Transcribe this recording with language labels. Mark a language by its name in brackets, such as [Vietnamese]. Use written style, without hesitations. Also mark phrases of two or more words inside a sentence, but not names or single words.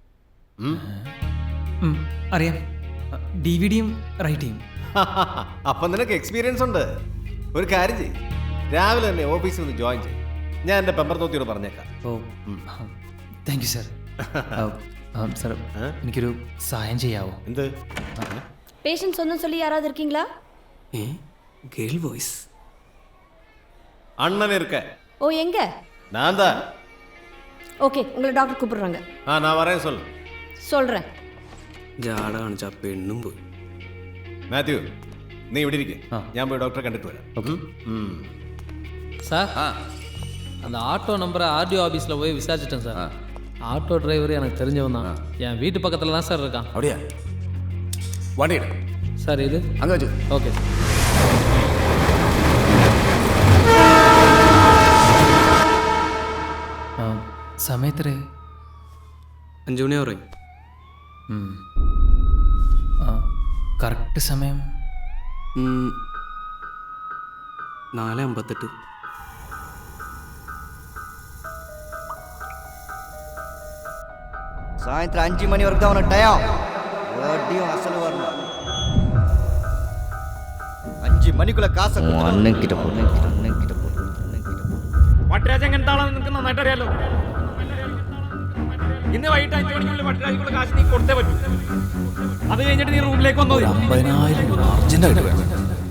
[Malayalam] അറിയാം. DVD-യും റൈറ്റ് ചെയ്യും. അപ്പം നിനക്ക് എക്സ്പീരിയൻസ് ഉണ്ട്. ഒരു കാര്യം ചെയ്യും, രാവിലെ തന്നെ ഓഫീസിൽ ഒന്ന് ജോയിൻ ചെയ്യും. ഞാൻ എൻ്റെ പെമ്പർനോത്തിയോട് പറഞ്ഞേക്കാം. ഓ [English] Thank you [Malayalam] സാർ. സാർ എനിക്കൊരു സഹായം ചെയ്യാവോ? എന്ത്? [Tamil] பேஷண்ட் சொன்னு சொல்லி யாராவது இருக்கீங்களா? [English] Girl voice. [Tamil] அண்ணன் இருக்க. ஓ எங்க? நான் தான். ஓகே, உங்களை டாக்டர் கூப்பிடுறாங்க. நான் வரேன் சொல்லு. சொல்றேன். [Malayalam] ജാട കാണിച്ച പെണ്ണും പോയി. മാത്യു, നീ ഇവിടെ ഇരിക്കെ, ഞാൻ പോയി ഡോക്ടറെ കണ്ടിട്ട് വരാം. [Tamil] சார் அந்த ஆட்டோ நம்பரை RDO ஆஃபீஸில் போய் விசாரிச்சிட்டேன் சார். ஆட்டோ டிரைவர் எனக்கு தெரிஞ்சவன் தான். என் வீட்டு பக்கத்தில் தான் சார் இருக்கான். அப்படியா? வண்டியிட சார் இது அங்கே வச்சு. ஓகே சார். [Malayalam] സമയത്തരേ? 5 മണി പറയും. കറക്റ്റ് സമയം 4:58. [Tamil] சாயந்தரம் 5 மணி வரைக்கும் தான் உனக்கு டயம். வட்டியும் அசல் வரணும். 5 மணிக்குள்ள காசை அண்ணன் கிட்ட போ. [Malayalam] പട്ടരാജ് എങ്ങനത്താളാണ് നിനക്ക് നന്നായിട്ട് അറിയാലോ. ഇന്ന് വൈകിട്ട് 5 മണിക്കുള്ളിൽ പട്ടരാജിക്കുള്ള കാശ് നീ കൊടുത്തേ പറ്റൂ. അത് കഴിഞ്ഞിട്ട് നീ റൂമിലേക്ക് വന്നോ. 50,000 രൂപ അർജന്റായിട്ട് വേണം.